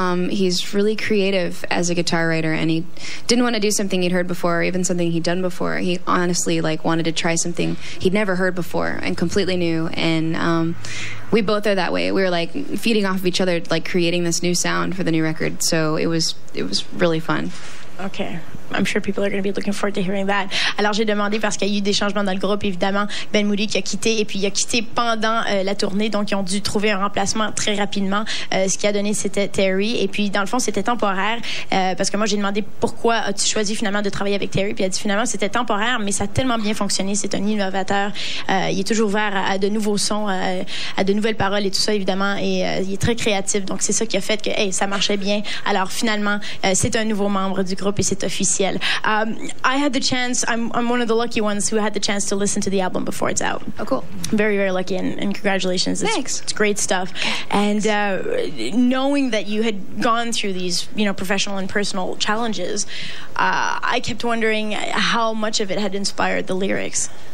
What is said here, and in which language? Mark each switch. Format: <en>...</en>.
<en>He's really creative as a guitar writer, and he didn't want to do something he'd heard before, or even something he'd done before. He honestly wanted to try something he'd never heard before and completely new. And we both are that way. We were feeding off of each other, creating this new sound for the new record. So it was really fun. Okay. I'm sure people are going to be looking forward to hearing that.</en> <fr>Alors, j'ai demandé parce qu'il y a eu des changements dans le groupe, évidemment. Ben Moody qui a quitté, et puis il a quitté pendant la tournée, donc ils ont dû trouver un remplacement très rapidement. Ce qui a donné, c'était Terry. Et puis, dans le fond, c'était temporaire, parce que moi, j'ai demandé pourquoi as-tu choisi finalement de travailler avec Terry, puis il a dit finalement, c'était temporaire, mais ça a tellement bien fonctionné. C'est un innovateur. Il est toujours ouvert à de nouveaux sons, à de nouvelles paroles et tout ça, évidemment, et il est très créatif. Donc, c'est ça qui a fait que, ça marchait bien. Alors, finalement, c'est un nouveau membre du groupe et c'est officiel.</fr> <en>I had the chance, I'm one of the lucky ones who had the chance to listen to the album before it's out. Oh, cool. Very, very lucky, and congratulations. Thanks. It's great stuff. And knowing that you had gone through these, professional and personal challenges, I kept wondering how much of it had inspired the lyrics.</en>